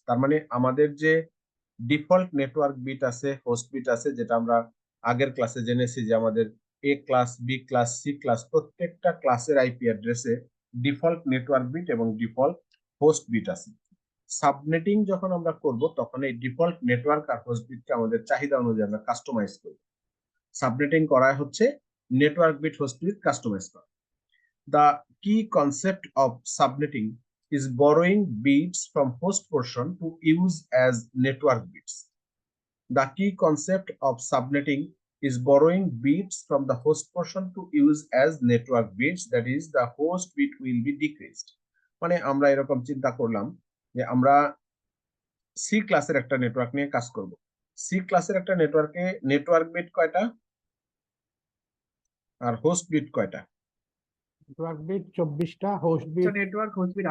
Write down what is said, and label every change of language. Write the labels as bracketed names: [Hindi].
[Bangla] তার মানে আমাদের যে ডিফল্ট নেটওয়ার্ক বিট আছে, হোস্ট বিট আছে, যেটা আমরা আগের ক্লাসে জেনেছি যে আমাদের এ class, B class, C class প্রত্যেকটা ক্লাসের আইপি অ্যাড্রেসে ডিফল্ট নেটওয়ার্ক বিট এবং ডিফল্ট হোস্ট বিট আছে। সাবনেটিং যখন আমরা করব তখন এই ডিফল্ট নেটওয়ার্ক আর হোস্ট বিটকে আমাদের চাহিদা অনুযায়ী আমরা কাস্টমাইজ করব। সাবনেটিং করা হচ্ছে network bit host bit customise করা। [English] The key concept of subnetting is borrowing bits from host portion to use as network bits. The key concept of subnetting is borrowing bits from the host portion to use as network bits, that is the host bit will be decreased. [Bangla] মানে আমরা এরকম চিন্তা করলাম যে আমরা C ক্লাসের একটা network নিয়ে কাজ করব। সি ক্লাসের একটা নেটওয়ার্কে নেটওয়ার্ক বিট কয়টা আর হোস্ট বিট কয়টা? Network bit 24টা, host bit network host bit